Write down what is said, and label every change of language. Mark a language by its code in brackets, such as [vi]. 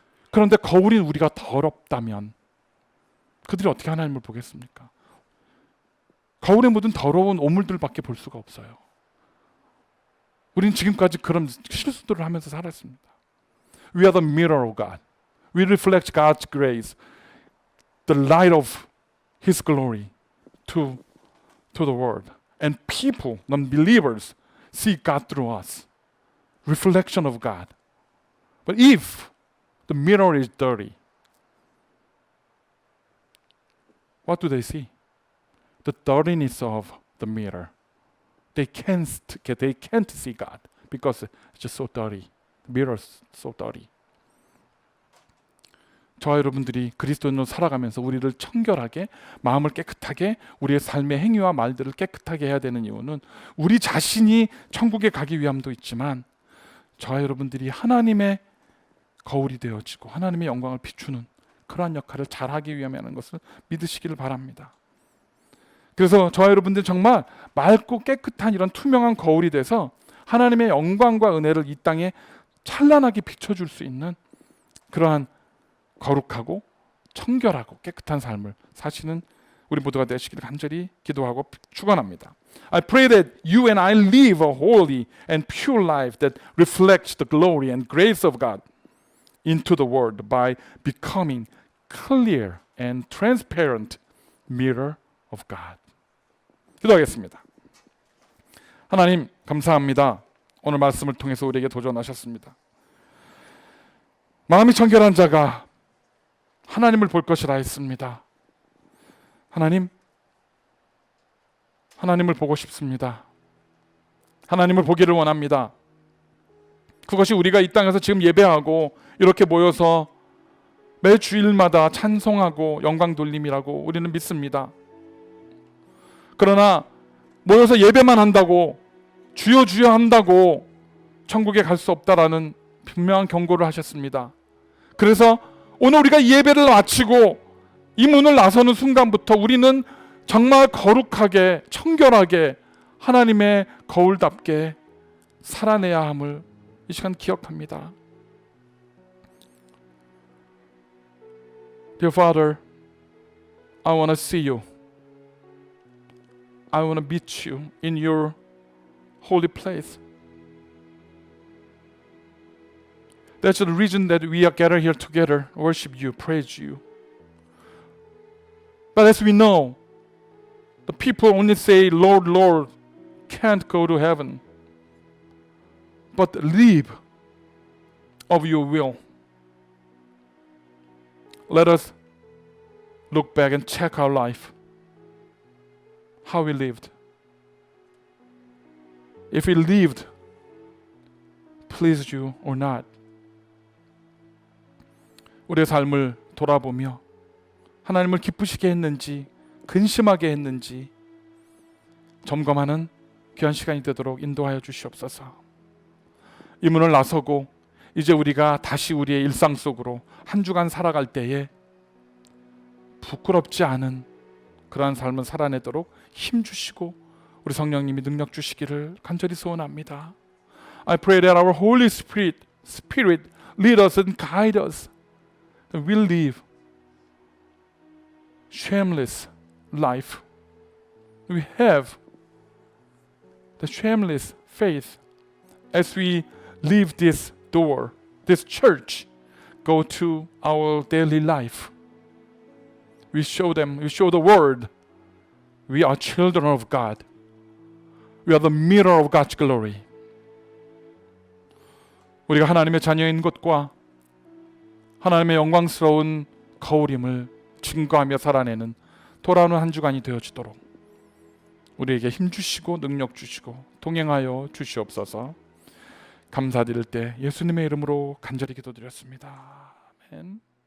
[ko] 그런데 거울인 우리가 더럽다면 그들이 어떻게 하나님을 보겠습니까? 거울에 묻은 더러운 오물들밖에 볼 수가 없어요. 우리는 지금까지 그런 실수들을 하면서 살았습니다. [en] We are the mirror of God. We reflect God's grace, the light of His glory to the world. And people, non-believers, see God through us. Reflection of God. But if the mirror is dirty, what do they see? The dirtiness of the mirror. They can't see God because it's just so dirty. The mirror is so dirty. [ko] 저와 여러분들이 그리스도인으로 살아가면서 우리를 청결하게, 마음을 깨끗하게, 우리의 삶의 행위와 말들을 깨끗하게 해야 되는 이유는 우리 자신이 천국에 가기 위함도 있지만 저와 여러분들이 하나님의 거울이 되어지고 하나님의 영광을 비추는 그러한 역할을 잘하기 위함이라는 것을 믿으시기를 바랍니다. 그래서 저와 여러분들 정말 맑고 깨끗한 이런 투명한 거울이 돼서 하나님의 영광과 은혜를 이 땅에 찬란하게 비춰줄 수 있는 그러한 거룩하고 청결하고 깨끗한 삶을 사시는 우리 모두가 되시기를 간절히 기도하고 축원합니다. [en] I pray that you and I live a holy and pure life that reflects the glory and grace of God into the world by becoming clear and transparent mirror of God. [ko] 기도하겠습니다. 하나님 감사합니다. 오늘 말씀을 통해서 우리에게 도전하셨습니다. 마음이 청결한 자가 하나님을 볼 것이라 했습니다. 하나님을 보고 싶습니다. 하나님을 보기를 원합니다. 그것이 우리가 이 땅에서 지금 예배하고 이렇게 모여서 매 주일마다 찬송하고 영광 돌림이라고 우리는 믿습니다. 그러나 모여서 예배만 한다고, 주여 주여 한다고 천국에 갈 수 없다라는 분명한 경고를 하셨습니다. 그래서 오늘 우리가 예배를 마치고 이 문을 나서는 순간부터 우리는 정말 거룩하게, 청결하게 하나님의 거울답게 살아내야 함을 이 시간 기억합니다. [en] Dear Father, I want to see you. I want to meet you in your holy place. That's the reason that we are gathered here together, worship you, praise you. But as we know, The people only say, Lord, Lord, can't go to heaven, but live of your will. Let us look back and check our life, how we lived. If we lived pleased you or not. [ko] 우리의 삶을 돌아보며 하나님을 기쁘시게 했는지 근심하게 했는지 점검하는 귀한 시간이 되도록 인도하여 주시옵소서. 이 문을 나서고 이제 우리가 다시 우리의 일상 속으로 한 주간 살아갈 때에 부끄럽지 않은 그러한 삶을 살아내도록 힘 주시고 우리 성령님이 능력 주시기를 간절히 소원합니다. [en] I pray that our Holy Spirit lead us and guide us. That we'll live shameless life. We have the shameless faith as we leave this door, this church, go to our daily life. We show the world we are children of God. We are the mirror of God's glory. [ko] 우리가 하나님의 자녀인 것과 하나님의 영광스러운 거울임을 증거하며 살아내는 돌아오는 한 주간이 되어지도록 우리에게 힘 주시고 능력 주시고 동행하여 주시옵소서. 감사드릴 때 예수님의 이름으로 간절히 기도드렸습니다. 아멘.